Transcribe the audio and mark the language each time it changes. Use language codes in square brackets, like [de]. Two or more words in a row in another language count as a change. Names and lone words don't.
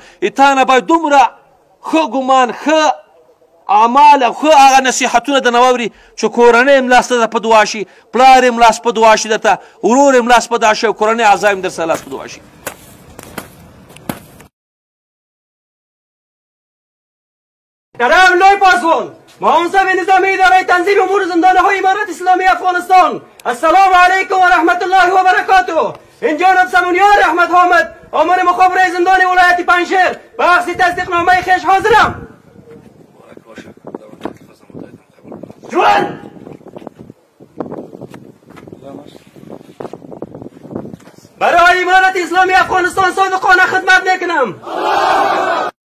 [ps] تا نه باید دومره ښه ګمان، ښه اعمال او ښه هغه نصیحتونه درنه واوري چې کورنۍ هم لاس ته په دعا شي، پلار هم لاس په دعا شي درته، ورور هم لاس په دعا شي او کورنۍ اعضا هم در سره لاس په دعا شي. [fa] جناب لوی پاسبان، منصب نظامی اداره تنظیم امور زندانهای امارت اسلامی افغانستان، [ar] السلام علیکم و رحمت الله و برکاته. [fa] این جانب سمونیار رحمت حامد، امور مخابره زندان ولایت پنجشیر، بخش تصدیق نامه خویش حاضرم. جوان برای امارت اسلامی افغانستان صادقانه خدمت میکنم.